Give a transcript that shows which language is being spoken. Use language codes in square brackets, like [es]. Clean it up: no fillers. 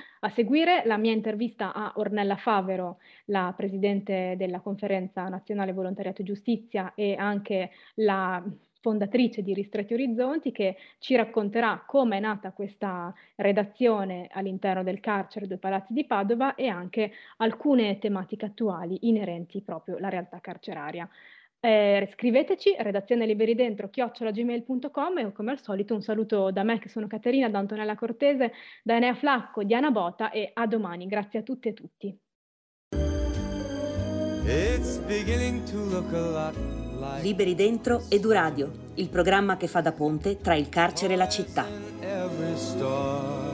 [it] A seguire la mia intervista a Ornella Favero, la presidente della Conferenza Nazionale Volontariato e Giustizia e anche la fondatrice di Ristretti Orizzonti, che ci racconterà come è nata questa redazione all'interno del carcere dei Palazzi di Padova e anche alcune tematiche attuali inerenti proprio alla realtà carceraria. Scriveteci redazioneliberidentro@gmail.com e come al solito un saluto da me, che sono Caterina, da Antonella Cortese, da Enea Flacco, Diana Bota, e a domani. Grazie a tutti e a tutti. [en] It's beginning to look a lot. [it] Liberi Dentro Eduradio, il programma che fa da ponte tra il carcere e la città.